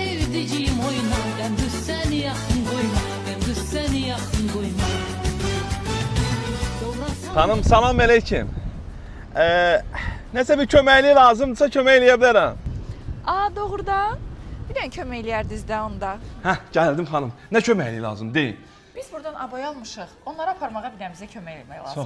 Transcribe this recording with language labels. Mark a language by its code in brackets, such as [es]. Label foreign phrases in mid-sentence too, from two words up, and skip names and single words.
[tr] Sevdiceğim oyna, gündüz seni yakın koyma, gündüz seni yakın koyma. [az] Xanım, salam aleyküm. Nəsə bir köməkliyi lazımdırsa kömək eləyə bilərəm. Doğrudan. Bir dənə kömək eləyərdiniz də onda. Hə, gəldim xanım. Nə köməkliyi lazım deyin. Biz buradan aboy almışıq. Onları aparmağa bir dənə bizə kömək eləmək lazımdır.